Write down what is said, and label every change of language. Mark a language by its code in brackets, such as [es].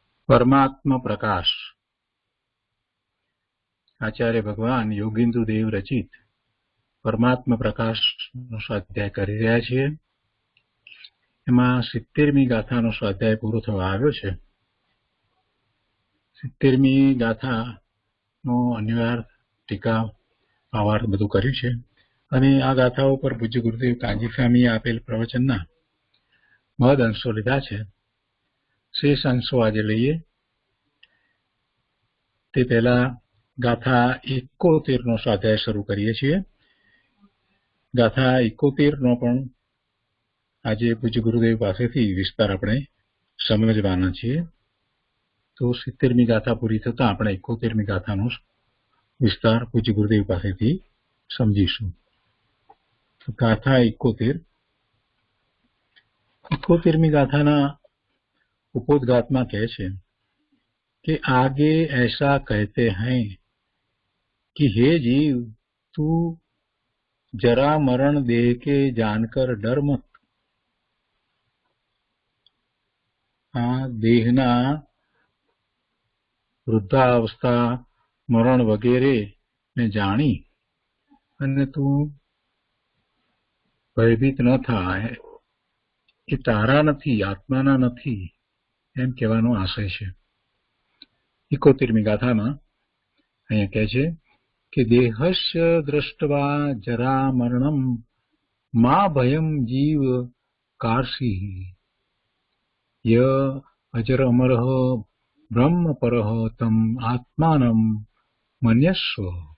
[gu] परमात्मा प्रकाश आचार्य भगवान योगेन्द्र देव रचित परमात्मा प्रकाश નો સ્વાધ્યાય કરી રહ્યા છીએ। એમાં 70મી ગાથાનો સ્વાધ્યાય પૂરો થવા આવ્યો છે। 70મી ગાથાનો અન્વયાર્થ ટીકા ભાવાર્થ બધું કર્યું છે અને આ ગાથા ઉપર પૂજ્ય ગુરુદેવ કાંજી સ્વામીએ આપેલ પ્રવચનના મહદ અંશો લીધા છે। શેષ અંશો આજે લઈએ। તે પહેલા ગાથા 71નો સ્વાધ્યાય શરૂ કરીએ છીએ। ગાથા 71નો પણ આજે પૂજ્ય ગુરુદેવ પાસેથી વિસ્તાર આપણે સમજવાના છીએ। તો 70મી ગાથા પૂરી થતા આપણે 71મી ગાથાનો વિસ્તાર પૂજ્ય ગુરુદેવ પાસેથી સમજીશું। ગાથા 71મી ગાથાના उपोद्घातમાં કહે છે [hi] कि आगे ऐसा कहते हैं कि हे जीव तू जरा मरण देह के जानकर डर मत। [gu] देहना वृद्धावस्था मरण वगैरे ने जानी અને તું ભયભીત ન થાય એ તારા નથી આત્માના નથી એમ કહેવાનો આશય છે। 71મી ગાથામાં અહીંયા કહે છે કે [sa] દેહસ્ય દ્રષ્ટવા જરા મરણમ मा भयम जीव कार्षि य अजर अमरः ब्रह्म परः तम आत्मानं मन्यस्व।